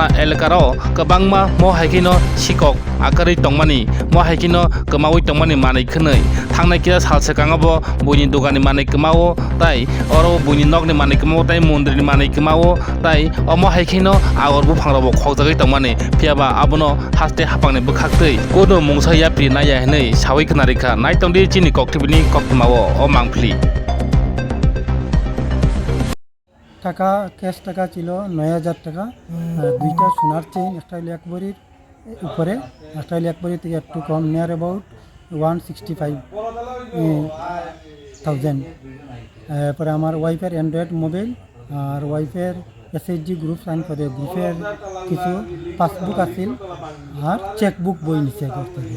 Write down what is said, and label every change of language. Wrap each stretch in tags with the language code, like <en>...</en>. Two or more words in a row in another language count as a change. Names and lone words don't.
<trp>एलेकाराव गोबांमा महायखिनो सिकक आकारै तंमानि महायखिनो कमावै तंमानि मानै खोनै थांनाय किया सालसे काङाबो बयनि दुगानि मानै कमावो ताई अरो बयनि नगनि मानै कमावो ताई मन्दिरनि मानै कमावो ताई अमहायखिनो आगरबो फांराबो खगजागै तंमानि पियाबा आबनो हास्ते हापांनि बोखाक्तै कोनो मुंसा याप्रि नाया हिनै सावै खोनारेखा नायतंदि चिनि कक्टिबिनि कक्तमाओ अ मांफ्लि</trp> <bn>টাকা ক্যাশ টাকা ছিল 9000 টাকা আর দুইটা সোনার চেইন অস্ট্রেলিয়া একবারের উপরে অস্ট্রেলিয়া একবারের থেকে একটু কম</bn> <en>near about</en> <bn>165,000 এরপরে আমার ওয়াইফের</bn> <en>Android mobile</en> <bn>আর ওয়াইফের এসএইচজি গ্রুপ সাইন করে গ্রুপের কিছু পাসবুক আছিল আর চেকবুক বই নিচে করতে গিয়ে।</bn>